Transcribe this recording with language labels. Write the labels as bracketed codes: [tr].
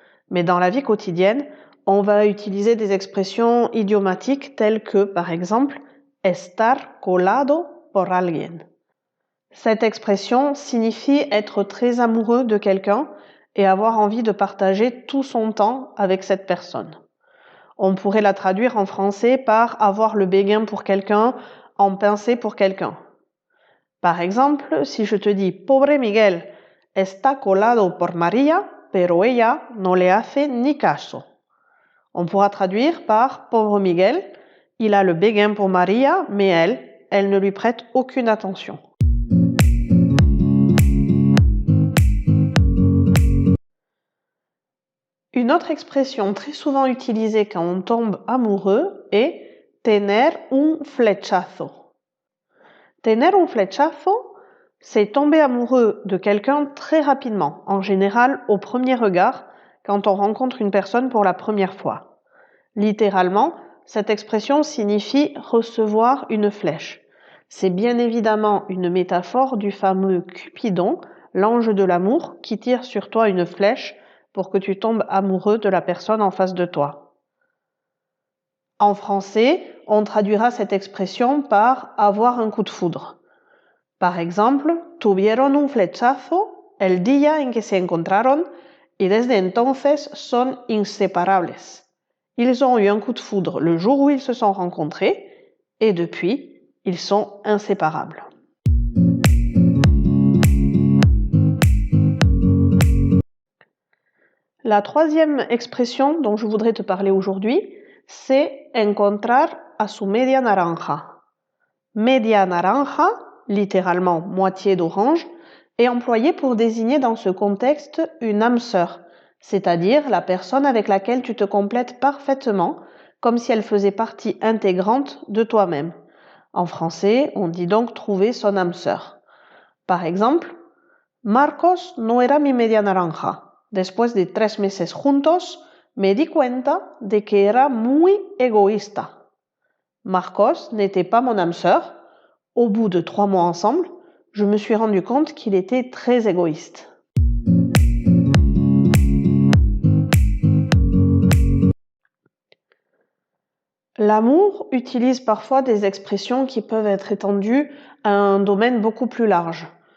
[fr] Mais dans la vie quotidienne, on va utiliser des expressions idiomatiques telles que, par exemple, [es] estar colado por alguien. [fr] Cette expression signifie être très amoureux de quelqu'un et avoir envie de partager tout son temps avec cette personne. On pourrait la traduire en français par avoir le béguin pour quelqu'un, en pincer pour quelqu'un. Par exemple, si je te dis [es] « Pobre Miguel, está colado por María, pero ella no le hace ni caso ». [fr] On pourra traduire par « Pauvre Miguel, il a le béguin pour Maria, mais elle ne lui prête aucune attention ». Une autre expression très souvent utilisée quand on tombe amoureux est « [es] tener un flechazo ». Tener un flechazo, [fr] c'est tomber amoureux de quelqu'un très rapidement, en général au premier regard, quand on rencontre une personne pour la première fois. Littéralement, cette expression signifie recevoir une flèche. C'est bien évidemment une métaphore du fameux Cupidon, l'ange de l'amour, qui tire sur toi une flèche pour que tu tombes amoureux de la personne en face de toi. En français, on traduira cette expression par avoir un coup de foudre. Par exemple, [es] tuvieron un flechazo el día en que se encontraron y desde entonces son inseparables. [fr] Ils ont eu un coup de foudre le jour où ils se sont rencontrés et depuis, ils sont inséparables. La troisième expression dont je voudrais te parler aujourd'hui, c'est [es] encontrar a su media naranja. [fr] Media naranja, littéralement moitié d'orange, est employé pour désigner dans ce contexte une âme sœur, c'est-à-dire la personne avec laquelle tu te complètes parfaitement, comme si elle faisait partie intégrante de toi-même. En français, on dit donc trouver son âme sœur. Par exemple, [es] Marcos no era mi media naranja. Después de 3 meses juntos, me di cuenta de que era muy egoísta. [fr] Marcos n'était pas mon âme sœur. Au bout de 3 mois ensemble, je me suis rendu compte qu'il était très égoïste. L'amour utilise parfois des expressions qui peuvent être étendues à un domaine beaucoup plus large.